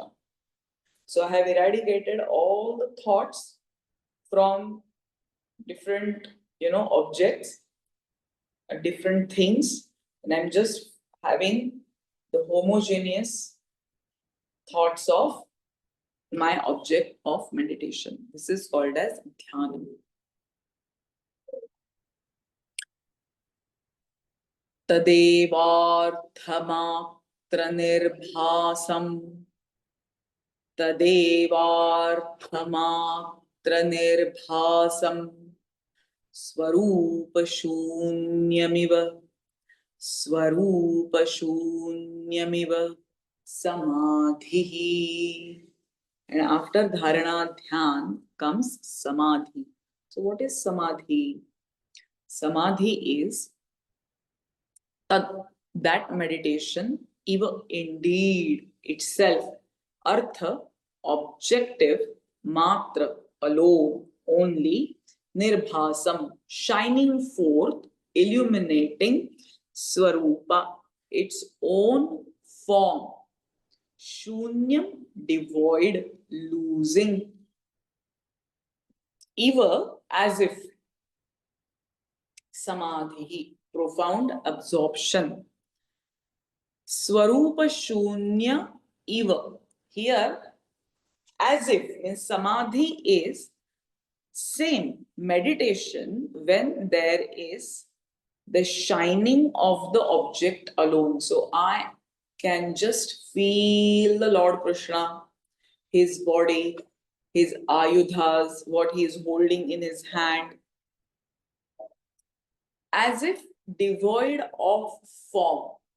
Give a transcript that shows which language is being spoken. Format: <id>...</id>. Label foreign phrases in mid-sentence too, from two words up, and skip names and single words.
<en>So I have eradicated all the thoughts from different, objects, different things, and I'm just having the homogeneous thoughts of my object of meditation. This is called as dhyana.</en> <sa>तदेवार्थमात्र निर्भासम्. तदेवार्थमात्र निर्भासम्. स्वरूपशून्यमिव. स्वरूपशून्यमिव. Samadhi.</sa> <en>And after dharana dhyan comes samadhi. So what is samadhi? Samadhi is that meditation, even indeed itself, artha, objective, matra, alone, only, nirbhasam, shining forth, illuminating, swarupa, its own form, shunyam, devoid, losing, eva, as if, samadhi, profound absorption.</en> <sa>स्वरूप शून्य एव.</sa> <en>Here, as if, means samadhi is same meditation when there is the shining of the object alone. So I can just feel the Lord Krishna, his body, his ayudhas, what he is holding in his hand, as if devoid of form.</en>